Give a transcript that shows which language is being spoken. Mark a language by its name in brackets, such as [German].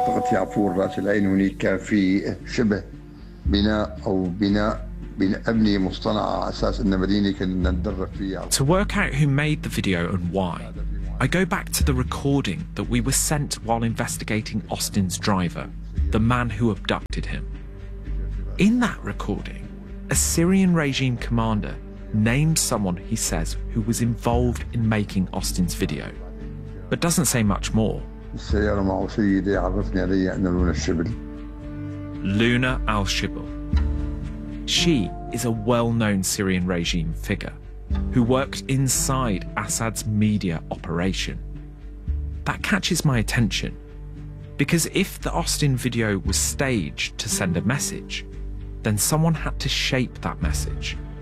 [Arabic] في عفور رأس العين هناك كان في شبه بناء أو بناء بناء أبنية مصطنعة على أساس أن مدينة كنا ندرب فيها. [English] To work out who made the video and why, I go back to the recording that we were sent while investigating Austin's driver, the man who abducted him. In that recording, a Syrian regime commander named someone he says who was involved in making Austin's video, but doesn't say much more. [Arabic] السيارة مع سيدي عرفني علي أنه لون الشبل [English] Luna al-Shibl. She is a well-known Syrian regime figure who worked inside Assad's media operation. That catches my attention, because if the Austin video was staged to send a message, then someone had to shape that message.